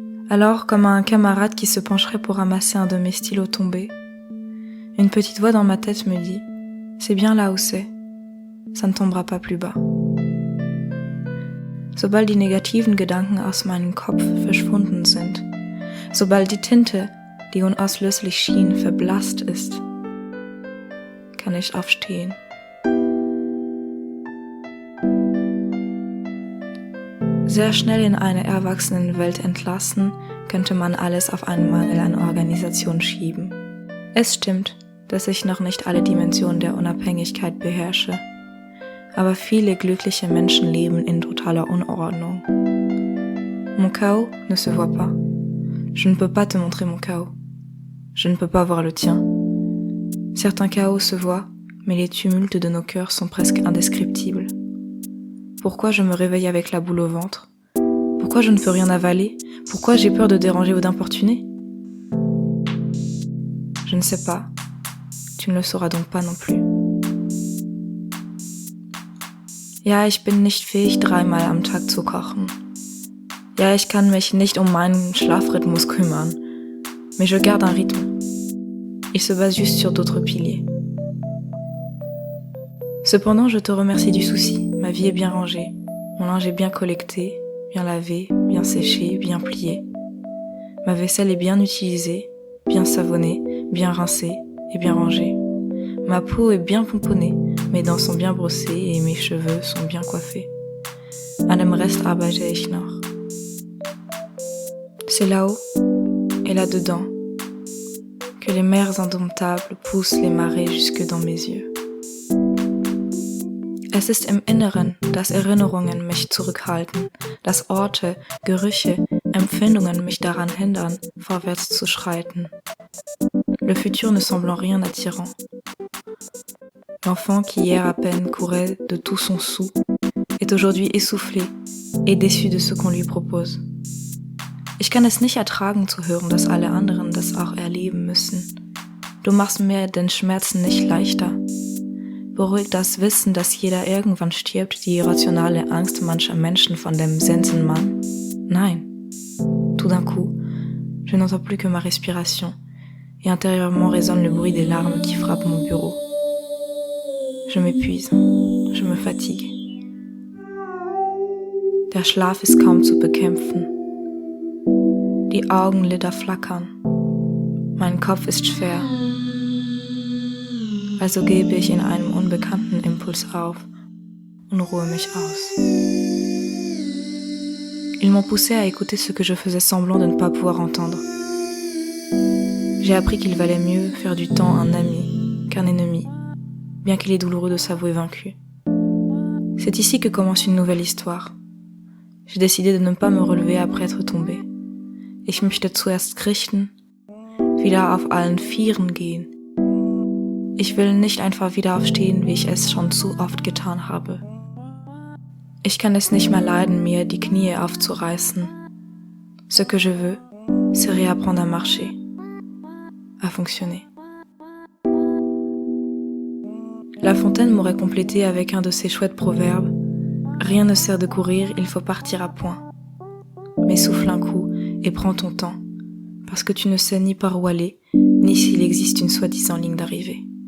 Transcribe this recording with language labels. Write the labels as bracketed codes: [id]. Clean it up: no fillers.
[fr] Alors, comme un camarade qui se pencherait pour ramasser un de mes stylos tombés, une petite voix dans ma tête me dit « C'est bien là où c'est, ça ne tombera pas plus bas. » [de] Sobald die negativen Gedanken aus meinem Kopf verschwunden sind, sobald die Tinte, die unauslöschlich schien, verblasst ist, kann ich aufstehen. Sehr schnell in eine Erwachsenenwelt entlassen, könnte man alles auf einen Mangel an Organisation schieben. Es stimmt, dass ich noch nicht alle Dimensionen der Unabhängigkeit beherrsche, aber viele glückliche Menschen leben in totaler Unordnung. [fr] Mon chaos ne se voit pas. Je ne peux pas te montrer mon chaos. Je ne peux pas voir le tien. Certains chaos se voient, mais les tumultes de nos cœurs sont presque indescriptibles. Pourquoi je me réveille avec la boule au ventre? Pourquoi je ne peux rien avaler? Pourquoi j'ai peur de déranger ou d'importuner? Je ne sais pas. Tu ne le sauras donc pas non plus. [de] Ja, ich bin nicht fähig, 3-mal am Tag zu kochen. Ja, ich kann mich nicht um meinen Schlafrhythmus kümmern. [fr] Mais je garde un rythme. Il se base juste sur d'autres piliers. Cependant, je te remercie du souci. Ma vie est bien rangée. Mon linge est bien collecté, bien lavé, bien séché, bien plié. Ma vaisselle est bien utilisée, bien savonnée, bien rincée et bien rangée. Ma peau est bien pomponnée, mes dents sont bien brossées et mes cheveux sont bien coiffés. [de] An dem Rest arbeite ich noch. [fr] C'est là-haut et là-dedans que les mers indomptables poussent les marées jusque dans mes yeux. [de] Es ist im Inneren, dass Erinnerungen mich zurückhalten, dass Orte, Gerüche, Empfindungen mich daran hindern, vorwärts zu schreiten. [fr] le futur ne semblant rien attirant. L'enfant qui hier à peine courait de tout son soûl est aujourd'hui essoufflé et déçu de ce qu'on lui propose. [de] Ich kann es nicht ertragen zu hören, dass alle anderen das auch erleben müssen. Du machst mir den Schmerzen nicht leichter. Beruhigt das Wissen, dass jeder irgendwann stirbt, die irrationale Angst mancher Menschen von dem Sensenmann? Nein. [fr] Tout d'un coup, je n'entends plus que ma respiration et intérieurement résonne le bruit des larmes qui frappent mon bureau. Je m'épuise, je me fatigue. [de] Der Schlaf ist kaum zu bekämpfen. Die Augenlider flackern. Mein Kopf ist schwer. Also gebe ich in einem unbekannten Impuls auf und ruhe mich aus. [fr] Ils m'ont poussé à écouter ce que je faisais semblant de ne pas pouvoir entendre. J'ai appris qu'il valait mieux faire du temps un ami qu'un ennemi, bien qu'il est douloureux de s'avouer vaincu. C'est ici que commence une nouvelle histoire. J'ai décidé de ne pas me relever après être tombé. [de] Ich möchte zuerst richten, wieder auf allen Vieren gehen. Ich will nicht einfach wieder aufstehen, wie ich es schon zu oft getan habe. Ich kann es nicht mehr leiden, mir die Knie aufzureißen. [fr] Ce que je veux, c'est réapprendre à marcher, à fonctionner. La Fontaine m'aurait complété avec un de ses chouettes proverbes. Rien ne sert de courir, il faut partir à point. Mais souffle un coup et prends ton temps, parce que tu ne sais ni par où aller, ni s'il existe une soi-disant ligne d'arrivée.